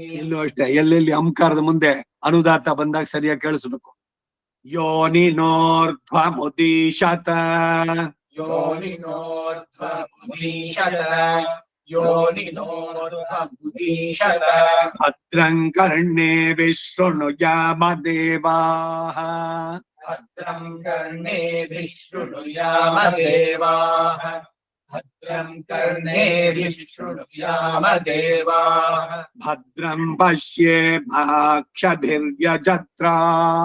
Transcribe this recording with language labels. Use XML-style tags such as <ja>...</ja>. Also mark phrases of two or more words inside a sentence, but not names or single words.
<kn>ಇಲ್ಲೂ ಅಷ್ಟೇ, ಎಲ್ಲೆಲ್ಲಿ ಅಂಕಾರದ ಮುಂದೆ ಅನುದಾತ ಬಂದಾಗ ಸರಿಯಾಗಿ ಕೇಳಿಸ್ಬೇಕು.</kn> <sa>ಯೋನಿನೋರ್ಧ್ವಮುದೀಶತ, ಯೋನಿನೋರ್ಧ್ವಮುದೀಶತ, ಯೋನಿನೋರ್ಧ್ವಮುದೀಶತ. ಭದ್ರಂ ಕರ್ಣೇಭಿಃ ಶೃಣುಯಾಮ ದೇವಾಃ, ಭದ್ರಂ ಕರ್ಣೇಭಿಃ ಶೃಣುಯಾಮ ದೇವಾಃ, ಭದ್ರಂ ಕರ್ಣೇಭಿಃ ಶೃಣುಯಾಮ ದೇವಾಃ. ಭದ್ರಂ ಪಶ್ಯೇಮಾಕ್ಷಭಿರ್ಯಜತ್ರಾಃ,</sa>